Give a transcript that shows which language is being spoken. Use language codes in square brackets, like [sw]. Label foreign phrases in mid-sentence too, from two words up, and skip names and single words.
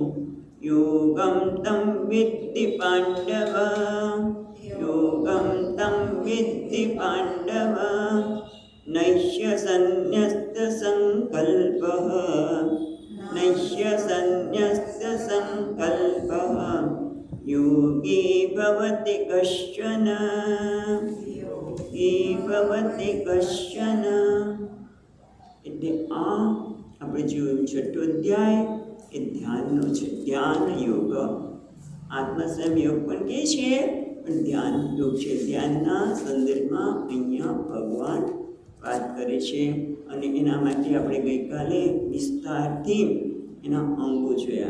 [sa] योगं तं विद्धि पाण्डव योगं तं विद्धि पाण्डव नह्य सन्न्यस्तसङ्कल्पः नह्य सन्न्यस्तसङ्कल्पः योगी भवति कश्चन योगी भवति कश्चन। [gu] એટલે આ આપણે જોયું છઠ્ઠો અધ્યાય એ ધ્યાનનો છે, ધ્યાન યોગ. આત્મસંયમ યોગ પણ કહે છે પણ ધ્યાન યોગ છે. ધ્યાનના સંદર્ભમાં અહીંયા ભગવાન વાત કરે છે અને એના માટે આપણે ગઈકાલે વિસ્તારથી એના અંગો જોયા.